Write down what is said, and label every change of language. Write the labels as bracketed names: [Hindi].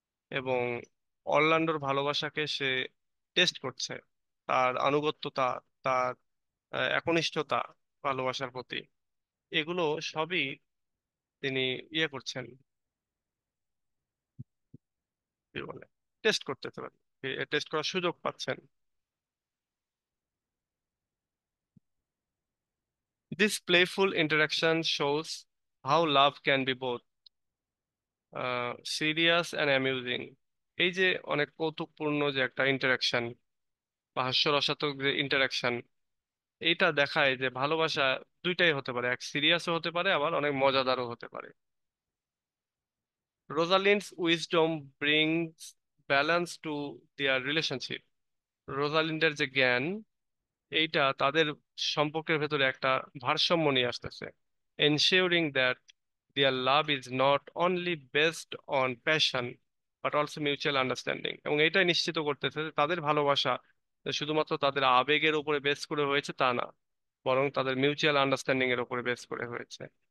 [Bangla] এবং অরল্যান্ডোর ভালোবাসাকে সে টেস্ট করছে, তার আনুগত্যতা, তার একনিষ্ঠতা ভালোবাসার প্রতি, এগুলো সবই তিনি ইয়ে করছেন, কি বলে, টেস্ট করতে পারেন, টেস্ট করার সুযোগ পাচ্ছেন। [English] This playful interaction shows how love can be both serious and amusing. [Bangla] এই যে অনেক কৌতুকপূর্ণ যে একটা ইন্টারাকশন বা হাস্যরসাত্মক যে ইন্টারাকশন, এইটা দেখায় যে ভালোবাসা দুইটাই হতে পারে, এক সিরিয়াসও হতে পারে আবার অনেক মজাদারও হতে পারে। [English] Rosalind's wisdom brings balance to their relationship. [Bangla] রোজালিন্ডের যে জ্ঞান, এইটা তাদের সম্পর্কের ভেতরে একটা ভারসাম্য নিয়ে আসতেছে, [English] ensuring that their love is not only based on passion but also mutual understanding। [Bangla] এবং এটাই নিশ্চিত করতেছে যে তাদের ভালোবাসা যে শুধুমাত্র তাদের আবেগের উপরে বেস করে হয়েছে তা না, বরং তাদের মিউচুয়াল আন্ডারস্ট্যান্ডিং এর উপরে বেস করে হয়েছে।